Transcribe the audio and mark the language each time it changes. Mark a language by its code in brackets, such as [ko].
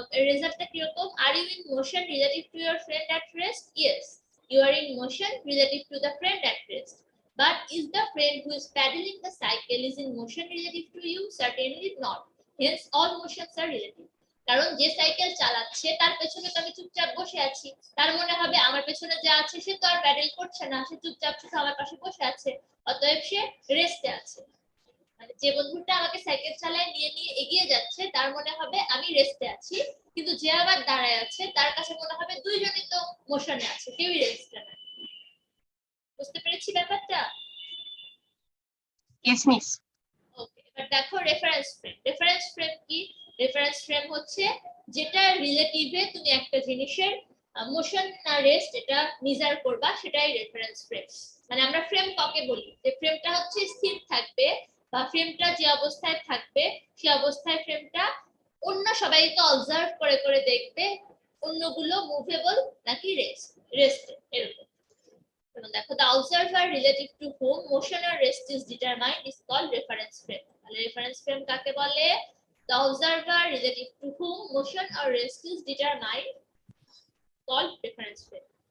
[bn] রেজাল্টটা কিরকম? [en] Are you in motion relative to your friend at rest? Yes, you R in motion relative to the friend at rest. But is the friend who is pedaling the cycle is in motion relative to you? Certainly not. Hence, all motions are relative. [bn] কারণ যে cycle চালাচ্ছে তার পেছনে তো আমি চুপচাপ বসে আছি, তার মনে হবে আমার পেছনে যে আছে সে তো আর প্যাডেল করছে না, সে চুপচাপ শুধু আমার পাশে বসে আছে, অতএব সে রেস্টে আছে। মানে যে বন্ধুটা আমাকে সাইকেল চালায় নিয়ে এগিয়ে যাচ্ছে তার মনে হবে আমি রেস্টে আছি, কিন্তু যে আবার দাঁড়ায় আছে তার কাছে মনে হবে দুইজনই তো মোশনে আছে, কেউই রেস্টে না। বুঝতে পেরেছি ব্যাপারটা? [en] Yes miss. [bn] ওকে, এবার দেখো রেফারেন্স ফ্রেম। রেফারেন্স ফ্রেম কি? রেফারেন্স ফ্রেম হচ্ছে যেটা রিলেটিভে তুমি একটা জিনিসের মোশন না রেস্ট এটা মেজার করবা, সেটাই রেফারেন্স ফ্রেম। মানে আমরা ফ্রেম কাকে বলি? যে ফ্রেমটা হচ্ছে স্থির থাকবে বা ফ্রেমটা যে অবস্থায় থাকবে সেই অবস্থায় ফ্রেমটা অন্য সবাইকে অবজার্ভ করে করে দেখবে অন্যগুলো মুভেবল নাকি রেস্ট এরকম। দেখো, [en] the observer relative to whom motion or rest is determined is called reference frame. [bn] তাহলে রেফারেন্স ফ্রেম কাকে বলে? [en] The observer relative to whom motion or rest is determined called reference frame.